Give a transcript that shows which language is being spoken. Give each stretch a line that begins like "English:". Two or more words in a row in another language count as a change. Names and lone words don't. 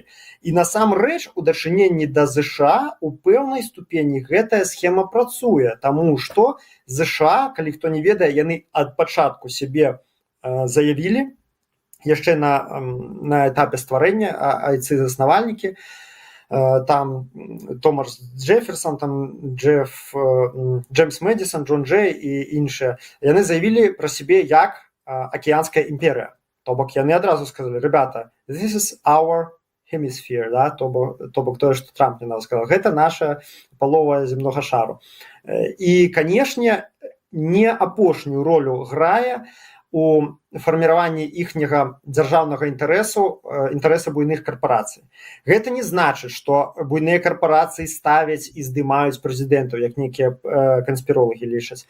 Belarusian: І насамрэч у дачыненні да ЗША у пэўнай ступені гэтая схема працуе, таму што ЗША, калі хто не ведае, яны ад пачатку сябе заявілі, яшчэ на этапе стварэння, айцы-заснавальнікі, там Томас Джеферсон, там Джеймс Мэдисон, Джон Джей і іншыя, яны заявілі пра сябе як акіянская імперыя. То бок яны адразу сказалі: ребята,
English: this is our hemisphere,
Belarusian: да? То бок тое, што Трамп не сказал, гэта наша палова земнога шару. І, канешне, не апошнюю ролю грае у фарміраванні іхняга дзяржаўнага інтарэса буйных карпорацый. Гэта не значыць, што буйныя карпорацыі ставяць і здымаюць прэзідэнтаў, як нейкія канспіролагі лічаць.